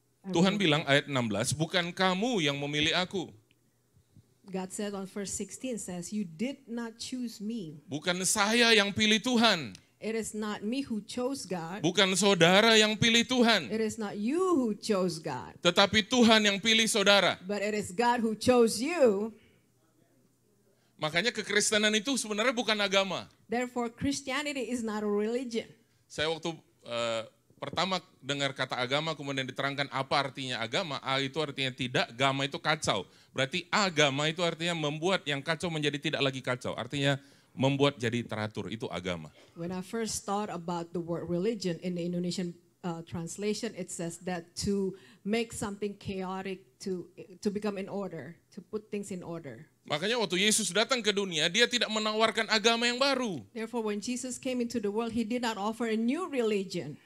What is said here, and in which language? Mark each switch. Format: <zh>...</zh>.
<id>Tuhan bilang ayat 16, bukan kamu yang memilih aku.</id> <en>God said on verse 16 says, you did not choose me.</en> <id>Bukan saya yang pilih Tuhan.</id> <en>It is not me who chose God.</en> <id>Bukan saudara yang pilih Tuhan.</id> <en>It is not you who chose God,</en> <id>Tetapi Tuhan yang pilih saudara.</id> <en>but it is God who chose you.</en> <id>Makanya kekristenan itu sebenarnya bukan agama.</id> <en>Therefore, Christianity is not a religion.</en> <id>Saya waktu pertama dengar kata agama kemudian diterangkan apa artinya agama. A itu artinya tidak, agama itu kacau. Berarti agama itu artinya membuat yang kacau menjadi tidak lagi kacau. Artinya membuat jadi teratur, itu agama.</id> <en>When I first thought about the word religion in the Indonesian translation, it says that to make something chaotic, to become in order, to put things in order.</en> <id>Makanya waktu Yesus datang ke dunia, dia tidak menawarkan agama yang baru.</id> <en>Therefore, when Jesus came into the world, he did not offer a new religion.</en>